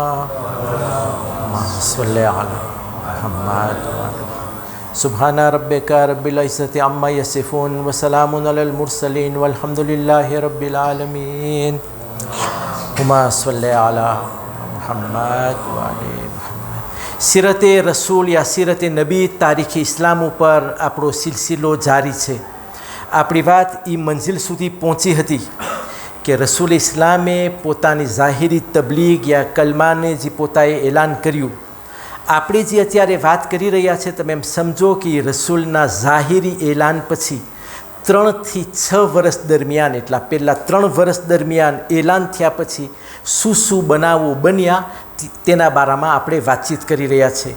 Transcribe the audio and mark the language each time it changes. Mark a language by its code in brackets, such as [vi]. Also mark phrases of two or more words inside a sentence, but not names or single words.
[ar] صل على محمد سبحان ربك رب العزة عما يصفون وسلام على المرسلين والحمد لله رب العالمين اللهم صل على محمد وعلى محمد. [ur] سیرت رسول یا سیرت نبی تاریخ اسلام پر [gu] આપણો સિલસિલો જારી છે। આપણી વાત એ મંઝિલ સુધી પહોંચી હતી કે રસૂલ ઇસ્લામે પોતાની ઝાહિરી તબલીગ યા કલમાને જે પોતાએ એલાન કર્યું, આપણે જે અત્યારે વાત કરી રહ્યા છે તમે એમ સમજો કે રસૂલના ઝાહિરી એલાન પછી 3 થી 6 વર્ષ દરમિયાન, એટલા પહેલાં 3 વર્ષ દરમિયાન એલાન થયા પછી શું બનાવો બન્યા તેના બારામાં આપણે વાતચીત કરી રહ્યા છે।